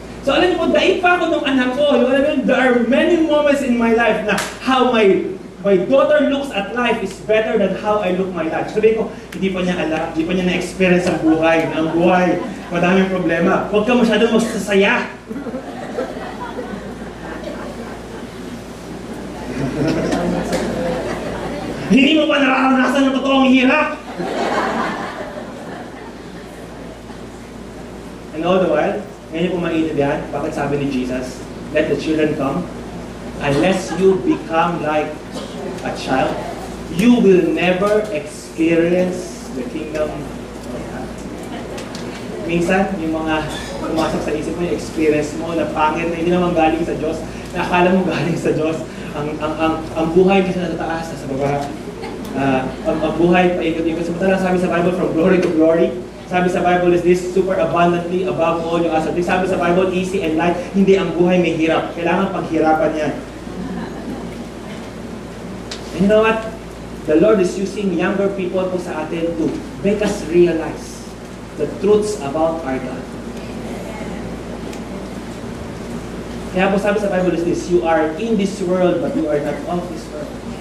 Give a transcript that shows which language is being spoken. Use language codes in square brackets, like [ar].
[tl] So alam niyo po, daig pa ako ng anak ko. [en] There are many moments in my life na how my daughter looks at life is better than how I look my life. [tl] Sabi ko, hindi pa niya alam, hindi pa niya na-experience ang buhay. Na ang buhay, madaming problema. Huwag ka masyadong magsasaya. Hindi mo pa nararanasan ng totoong hirap. [en] And all the while, [tl] ngayon po maintindihan, bakit sabi ni [en] Jesus, let the children come. Unless you become like a child, you will never experience the kingdom of God. [tl] Minsan, yung mga pumasok sa isip mo, yung experience mo na pangit na hindi naman galing sa Diyos, na akala mo galing sa Diyos, ang buhay kasi nasa taas, nasa baba. Ang buhay, paikot-ikot. Samantala sabi sa Bible, [en] from glory to glory. [tl] Sabi sa [en] Bible is this, super abundantly, above all yung asset. Sabi sa Bible, easy and light. [tl] Hindi ang buhay may hirap. Kailangan paghirapan yan. [en] And you know what? The Lord is using younger people [tl] po sa atin [en] to make us realize the truths about our God. [tl] Kaya po sabi sa [en] Bible is this, you are in this world but you are not of this world.